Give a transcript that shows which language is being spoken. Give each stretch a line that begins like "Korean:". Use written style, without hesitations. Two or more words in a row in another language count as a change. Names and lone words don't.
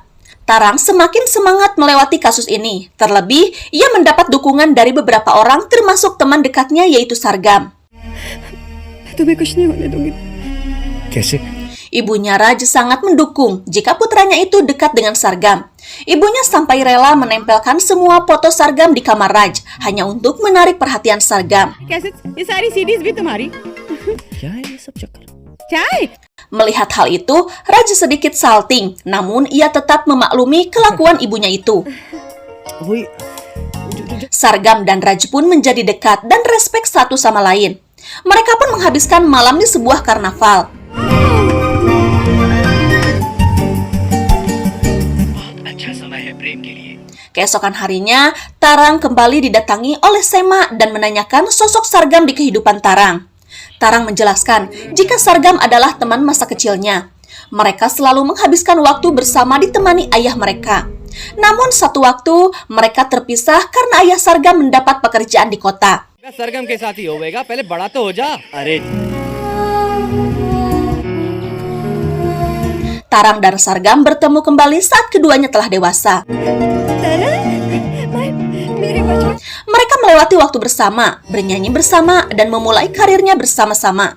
Indonesian: Tarang semakin semangat melewati kasus ini. Terlebih, ia mendapat dukungan dari beberapa orang termasuk teman dekatnya yaitu Sargam.
Hindi: कैसे
Indonesian: Ibunya Raj sangat mendukung jika putranya itu dekat dengan Sargam. Ibunya sampai rela menempelkan semua foto Sargam di kamar Raj hanya untuk menarik perhatian Sargam.
Hindi: ये सारी सीडीज भी तुम्हारी क्या है ये सब चक्कर चाय
Indonesian: Melihat hal itu, Raj sedikit salting, namun ia tetap memaklumi kelakuan ibunya itu.
Hindi: वही
Indonesian: Sargam dan Raj pun menjadi dekat dan respek satu sama lain. Mereka pun menghabiskan malam di sebuah karnaval. Keesokan harinya, Tarang kembali didatangi oleh Sema dan menanyakan sosok Sargam di kehidupan Tarang. Tarang menjelaskan jika Sargam adalah teman masa kecilnya. Mereka selalu menghabiskan waktu bersama ditemani ayah mereka. Namun satu waktu, mereka terpisah karena ayah Sargam mendapat pekerjaan di kota.
Hindi: सरगम के साथ ही होगा पहले बड़ा तो हो जा अरे
Indonesian: Tarang dan Sargam bertemu kembali saat keduanya telah dewasa. Mereka melewati waktu bersama, bernyanyi bersama, dan memulai karirnya bersama-sama.